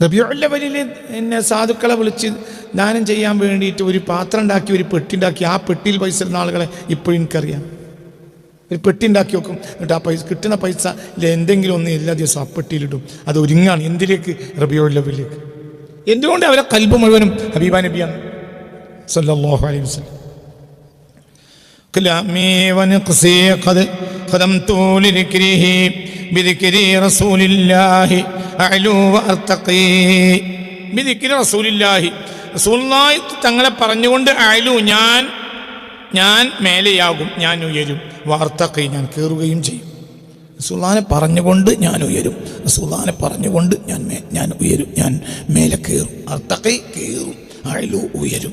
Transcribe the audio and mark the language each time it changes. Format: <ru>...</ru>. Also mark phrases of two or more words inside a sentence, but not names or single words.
<ml>റബീഉൽ അവ്വലിൽ എന്നെ സാധുക്കളെ വിളിച്ച് ദാനം ചെയ്യാൻ വേണ്ടിയിട്ട് ഒരു പാത്രം ഉണ്ടാക്കി, ഒരു പെട്ടി ഉണ്ടാക്കി. ആ പെട്ടിയിൽ പൈസ ഇടുന്ന ആളുകളെ ഇപ്പോഴും എനിക്കറിയാം. ഒരു പെട്ടി ഉണ്ടാക്കി വെക്കും, എന്നിട്ട് ആ പൈസ കിട്ടുന്ന പൈസ എന്തെങ്കിലും ഒന്ന് എല്ലാ ദിവസവും ആ പെട്ടിയിലിടും. അത് ഒരുങ്ങാണ് എന്തിലേക്ക്? റബീഉൽ അവ്വലിലേക്ക്. എന്തുകൊണ്ട്? അവരെ ഖൽബ് മുഴുവനും ഹബീബ നബിയാണ്</ml> <ar>صلى الله عليه وسلم. كلامي ونقصي قد خدمت لذكره بذكر رسول الله أعلو وأرتقي بذكر رسول الله</ar> <ml>റസൂലുള്ളാഹി തങ്ങളെ പറഞ്ഞുകൊണ്ട് അഅലു ഞാൻ മേലെയാകും, ഞാൻ ഉയരും, വഅർതഖി ഞാൻ കയറുകയും ചെയ്യും. റസൂലുള്ളാഹിനെ പറഞ്ഞുകൊണ്ട് ഞാൻ ഉയരും, റസൂലുള്ളാഹിനെ പറഞ്ഞുകൊണ്ട് ഞാൻ ഉയരും, ഞാൻ മേലെ കയറും. അർതഖി കയറും, അഅലു ഉയരും.</ml>